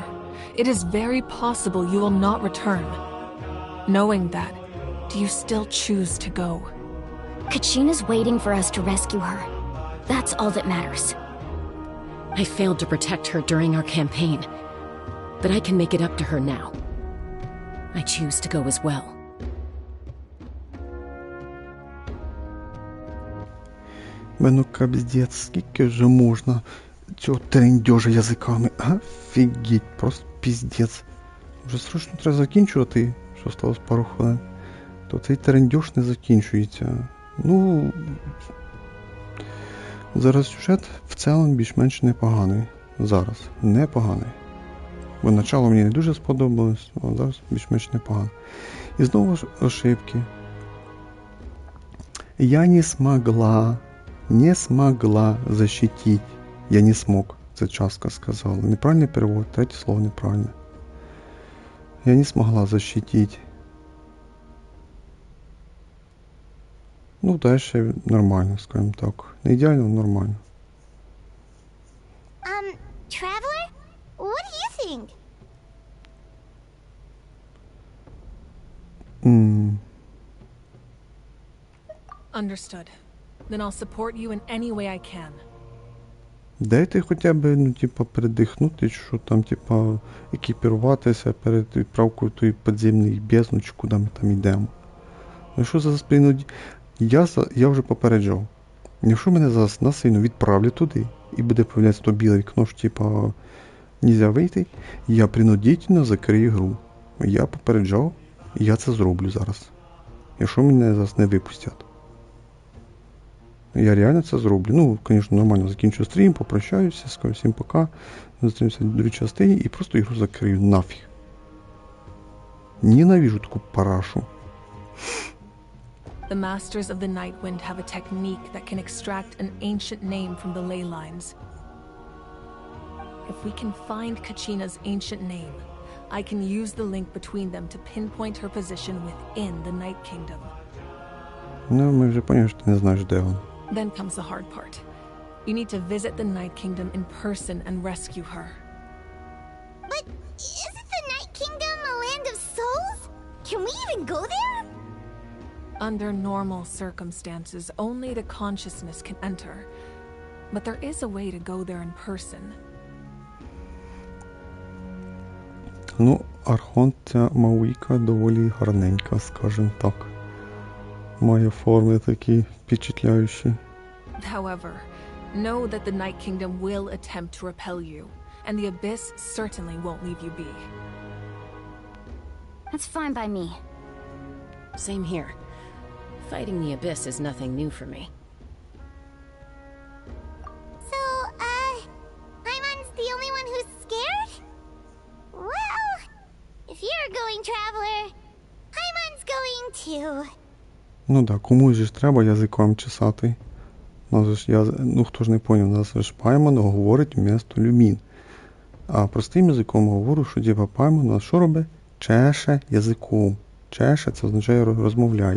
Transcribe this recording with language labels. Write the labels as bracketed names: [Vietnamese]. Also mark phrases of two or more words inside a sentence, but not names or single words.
[English] It is very possible you will not return. Knowing that, do you still choose to go? Kachina's waiting for us to rescue her. That's all that matters. I failed to protect her during our campaign, but I can make it up to her now. I choose to go as well. [Ukrainian] Ну капздец, скільки вже можна цього трендьожа язиками? Офігеть, просто піздець. Вже срочно треба закінчувати, що осталось пару хвилин. То цей трендьож не закінчується. Ну, зараз сюжет в цілому більш-менш непоганий. Зараз непоганий. Бо начало мені не дуже сподобалось, а зараз більш-менш непогано. І знову ж [Russian] ошибки. Я не смогла защитить. Я не смог, [Ukrainian] це частка сказала. Неправильний перевод, третє слово неправильне. [Russian] Я не смогла защитить. [Ukrainian] Ну, дальше нормально, [Russian] скажем так. [Ukrainian] Не ідеально, но нормально. [English] Traveler? What do you think? Understood. Then I'll support you in any way I can. [Ukrainian] Дайте хоча б, ну, типа, передихнути, що там, типа, екіпіруватися перед відправкою в той підземний бездну, чи куди ми там йдемо. Ну що за Я вже попереджав. Якщо мене зараз насильно відправлять туди, і буде появлятися то біле вікно, що типа нельзя вийти, я принудительно закрию гру. Я попереджав, і я це зроблю зараз. Якщо мене зараз не випустять. Я реально це зроблю. Ну, звісно, нормально закінчу стрім, попрощаюся, скажу всім пока, зустрінемося в другій частині і просто ігру закрию нафіг. Ненавижу таку парашу. [English] The Masters of the Nightwind have a technique that can extract an ancient name from the ley lines. If we can find Kachina's ancient name, I can use the link between them to pinpoint her position within the Night Kingdom. [Ukrainian] Ну, ми вже поняли, що ти не знаєш, де він. [English] Then comes the hard part. You need to visit the Night Kingdom in person and rescue her. But isn't the Night Kingdom a land of souls? Can we even go there? Under normal circumstances, only the consciousness can enter. But there is a way to go there in person. [Ukrainian] Ну, Архонтця Мауїка доволі гарненька, скажімо так. Має форми такі впечатляючі. [English] However, know that the Night Kingdom will attempt to repel you, and the Abyss certainly won't leave you be. That's fine by me. Same here. Fighting the Abyss is nothing new for me. So, Paimon's the only one who's scared? Well, if you're a going traveler, Paimon's going too. [Ukrainian] Ну да, комусь же ж треба язиком чесати. Ну хто ж не поняв, нас ж Паймон говорить вмісто Люмін. А простим язиком говорю, що діва Паймон нас що робить? Чеше язиком. Чеше це означає розмовляє.